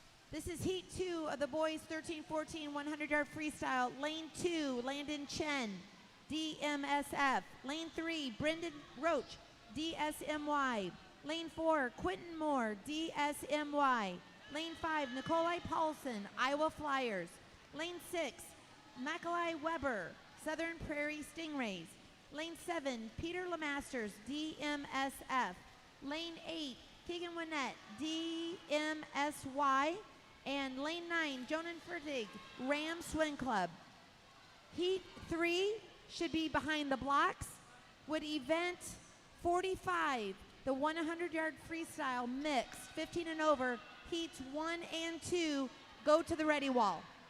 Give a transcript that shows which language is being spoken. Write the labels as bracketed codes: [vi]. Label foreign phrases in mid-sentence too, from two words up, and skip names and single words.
[en] This is heat 2 of the boys 13-14 100-yard freestyle. Lane 2, Landon Chen, DMSF. Lane 3, Brendan Roach, DSMY. Lane 4, Quentin Moore, DSMY. Lane 5, Nikolai Paulson, Iowa Flyers. Lane 6, Mackay Weber, Southern Prairie Stingrays. Lane 7, Peter Lemasters, DMSF. Lane 8, Keegan Winnett, DMSY. And lane 9, Jonan Fertig, Ram Swim Club. Heat 3 should be behind the blocks. Would event 45, the 100-yard freestyle mix, 15 and over, heats 1 and 2, go to the ready wall.